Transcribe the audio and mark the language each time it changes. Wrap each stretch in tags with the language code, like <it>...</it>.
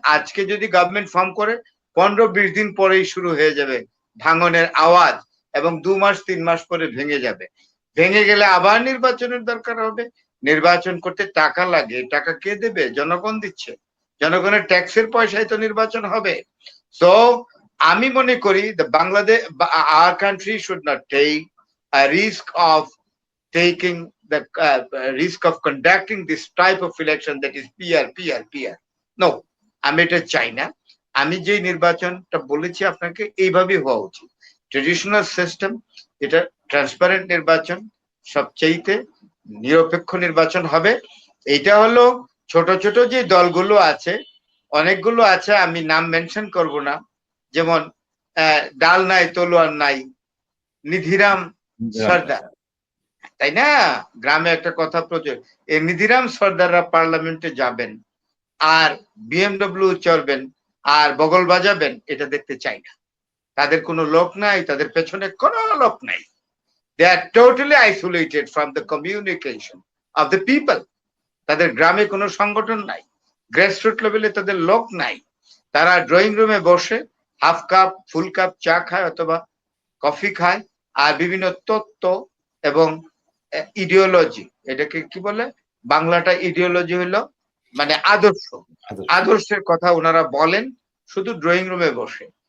<bn>আজকে যদি government form করে 15-20 দিন পরেই শুরু হয়ে যাবে ভাঙনের আওয়াজ এবং 2 মাস 3 মাস পরে ভেঙে যাবে। ভেঙে গেলে আবার নির্বাচনের দরকার হবে। নির্বাচন করতে টাকা লাগে, টাকা কে দেবে? জনগণ দিচ্ছে, জনগণের ট্যাক্সের পয়সায় তো নির্বাচন হবে।</bn> <en>so</en> <bn>আমি মনে করি Bangladesh,</bn> <en>our country should not take a risk of taking the risk of conducting this type of election that is PR.</en> <bn>No, আমি এটা চাই না। আমি যে নির্বাচনটা বলেছি আপনাকে এইভাবেই হওয়া উচিত। ট্রেডিশনাল সিস্টেম, এটা ট্রান্সপারেন্ট নির্বাচন, সবচাইতে নিরপেক্ষ নির্বাচন হবে। এটা হলো ছোট ছোট যে দলগুলো আছে, অনেকগুলো আছে, আমি নাম মেনশন করব না, যেমন ডাল নাই তলোয়ার নাই, নিধিরাম সর্দার, তাই না? গ্রামে একটা কথা প্রচুর, এই নিধিরাম সর্দাররা পার্লামেন্টে যাবেন আর বিএমডব্লিউ চড়বেন আর বগল বাজাবেন, এটা দেখতে চাই না। তাদের কোনো লোক নাই, তাদের পেছনে কোনো লোক নাই।</bn> <en>They are totally isolated from the communication of the people.</en> <bn>তাদের গ্রামে কোনো সংগঠন নাই, গ্রাসরুট লেভেলে তাদের লোক নাই। তারা ড্রয়িং রুমে বসে হাফ কাপ ফুল কাপ চা খায় অথবা কফি খায় আর বিভিন্ন তত্ত্ব এবং ইডিওলজি, এটাকে কি বলে বাংলাটা, ইডিওলজি হলো মানে আদর্শের কথা ওনারা বলেন শুধু ড্রয়িং রুমে বসে।</bn>